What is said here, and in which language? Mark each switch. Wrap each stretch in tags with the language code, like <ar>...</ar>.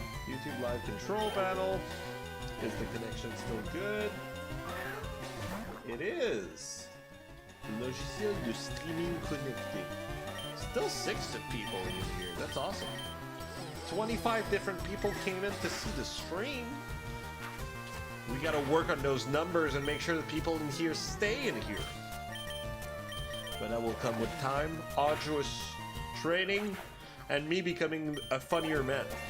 <en>YouTube live control panel. Is the connection still good? It is.</en> <fr>Logiciel de streaming connecté.</fr> <en>Still 6 people in here. That's awesome. 25 different people came in to see the stream. We gotta work on those numbers and make sure the people in here stay in here. But that will come with time, arduous training, and me becoming a funnier man.</en>